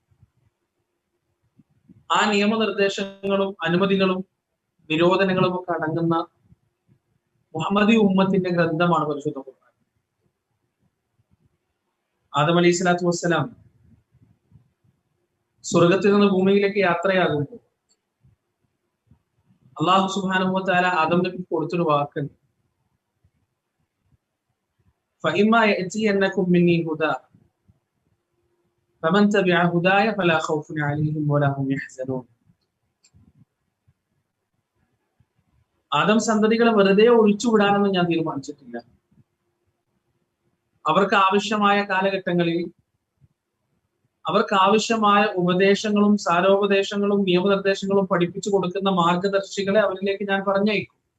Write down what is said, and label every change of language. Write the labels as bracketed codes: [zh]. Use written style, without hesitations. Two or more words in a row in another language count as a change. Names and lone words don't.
[ml] ആ നിയമനിർദ്ദേശങ്ങളും അനുമതികളും നിരോധനങ്ങളും ഒക്കെ അടങ്ങുന്ന മുഹമ്മദി ഉമ്മത്തിന്റെ ഗ്രന്ഥമാണ് പരിശുദ്ധ ഖുർആൻ. ആദം [ar] عليه الصلاة والسلام [ml] സ്വർഗത്തിൽ നിന്ന് ഭൂമിയിലേക്ക് യാത്രയാകുമ്പോൾ [ar] الله سبحانه وتعالى [ml] ആദം നബിക്ക് കൊടുത്തൊരു വാക്കുണ്ട്. [ar] فإما يأتينكم مني هدى فمن تبع هداي فلا خوف عليهم ولا هم يحزنون. [ml] ആദം സന്തതികളെ വെറുതെ ഒഴിച്ചുവിടാനൊന്നും ഞാൻ തീരുമാനിച്ചിട്ടില്ല. അവർക്ക് ആവശ്യമായ കാലഘട്ടങ്ങളിൽ അവർക്ക് ആവശ്യമായ ഉപദേശങ്ങളും സാരോപദേശങ്ങളും നിയമനിർദ്ദേശങ്ങളും പഠിപ്പിച്ചു കൊടുക്കുന്ന മാർഗദർശികളെ അവരിലേക്ക് ഞാൻ പറഞ്ഞയക്കും.